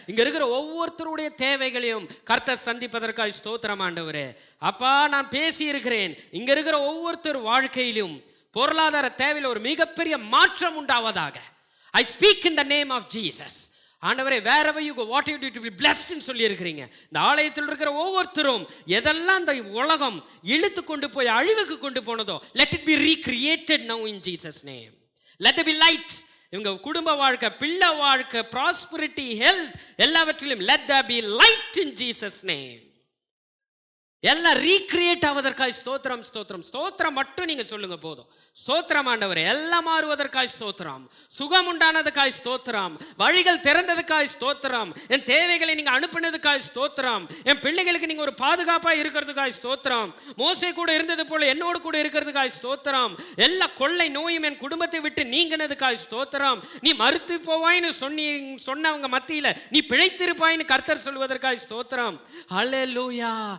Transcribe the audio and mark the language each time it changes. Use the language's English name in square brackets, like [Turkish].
[Tamil] இங்க இருக்கிற ஒவ்வொருத்தருடைய தேவைகளையும் கர்த்தர் சந்திப்பதற்காக ஸ்தோத்திரம் ஆண்டவரே. அப்பா, நான் பேசி இருக்கிறேன், இங்க இருக்கிற ஒவ்வொருத்தர் வாழ்க்கையிலும் பொருளாதார தேவையில் ஒரு மிகப்பெரிய மாற்றம் உண்டாவதாக. [English] I speak in the name of Jesus. [Tamil] ஆண்டவரே, [English] wherever you go, what you do to be blessed [Tamil] ன்னு சொல்லி இருக்கிறீங்க. இந்த ஆலயத்தில் இருக்கிற ஒவ்வொருத்தரும் எதெல்லாம் இந்த உலகம் இழுத்து கொண்டு போய் அழிவுக்கு கொண்டு போனதோ, [English] let it be recreated now in Jesus name. Let there be light. [Tamil] இவங்க குடும்ப வாழ்க்கை, பிள்ளை வாழ்க்கை, [English] prosperity, health [Tamil] எல்லாவற்றிலும் [English] let there be light in Jesus name. [Tamil] எல்லாம் ரீக்ரியேட் ஆவதற்காய் ஸ்தோத்திரம், ஸ்தோத்திரம், ஸ்தோத்திரம் மட்டும் நீங்க சொல்லுங்க போதும். ஸ்தோத்திரம் ஆண்டவரே. எல்லாம் மாறுவதற்காய் ஸ்தோத்திரம், சுகம் உண்டானதுக்காய் ஸ்தோத்திரம், வழிகள் திறந்ததுக்காய் ஸ்தோத்திரம், என் தேவைகளை நீங்க அனுப்பினதுக்காய் ஸ்தோத்திரம், என் பிள்ளைகளுக்கு நீங்க ஒரு பாதுகாப்பா இருக்கிறதுக்காய் ஸ்தோத்திரம், மோசே கூட இருந்தது போல என்னோடு கூட இருக்கிறதுக்காய் ஸ்தோத்திரம், எல்லா கொள்ளை நோயும் என் குடும்பத்தை விட்டு நீங்கினதுக்காய் ஸ்தோத்திரம், நீ மறுத்து போவாய்னு சொன்னவங்க மத்தியில நீ பிழைத்திருப்பாய்னு கர்த்தர் சொல்வதற்காய் ஸ்தோத்திரம். ஹல்லேலூயா.